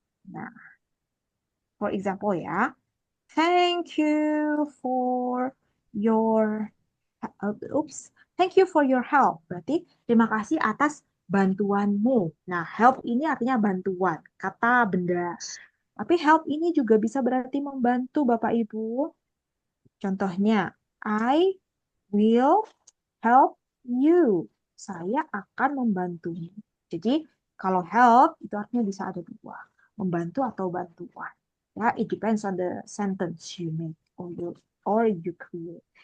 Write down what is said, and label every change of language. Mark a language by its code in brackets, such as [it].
[en] Nah, for example ya, thank you for your, thank you for your help. [id] Berarti terima kasih atas bantuanmu. Nah, help ini artinya bantuan, kata benda. Tapi help ini juga bisa berarti membantu Bapak Ibu. [en] Contohnya, I will help you. [id] Saya akan membantumu. Jadi, kalau help itu artinya bisa ada dua. Membantu atau bantuan. [en] Ya, it depends on the sentence you make or you create.